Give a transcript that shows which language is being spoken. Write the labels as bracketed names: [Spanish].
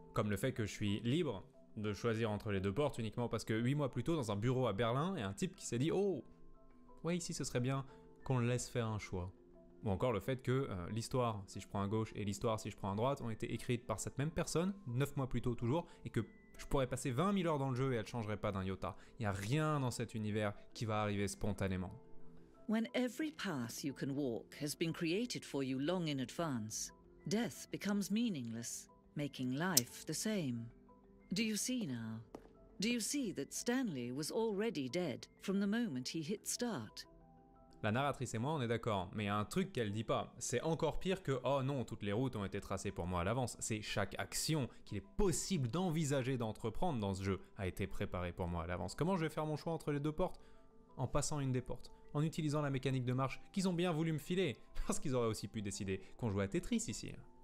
[French] Comme le fait que je suis libre de choisir entre les 2 portes uniquement parce que 8 mois plus tôt, dans un bureau à Berlin, il y a un type qui s'est dit « Oh, ouais, ici ce serait bien qu'on le laisse faire un choix. » Ou encore le fait que l'histoire, si je prends à gauche, et l'histoire, si je prends à droite, ont été écrites par cette même personne, 9 mois plus tôt toujours, et que je pourrais passer 20 000 heures dans le jeu et elle ne changerait pas d'un iota. Il n'y a rien dans cet univers qui va arriver spontanément. [English] When every path you can walk has been created for you long in advance, death becomes meaningless, making life the same. Do you see now? Do you see that Stanley was already dead from the moment he hit start? [French] La narratrice et moi, on est d'accord, mais il y a un truc qu'elle dit pas. C'est encore pire que « Oh non, toutes les routes ont été tracées pour moi à l'avance ». C'est chaque action qu'il est possible d'envisager d'entreprendre dans ce jeu a été préparée pour moi à l'avance. Comment je vais faire mon choix entre les deux portes? En passant une des portes, en utilisant la mécanique de marche qu'ils ont bien voulu me filer, parce qu'ils auraient aussi pu décider qu'on jouait à Tetris ici.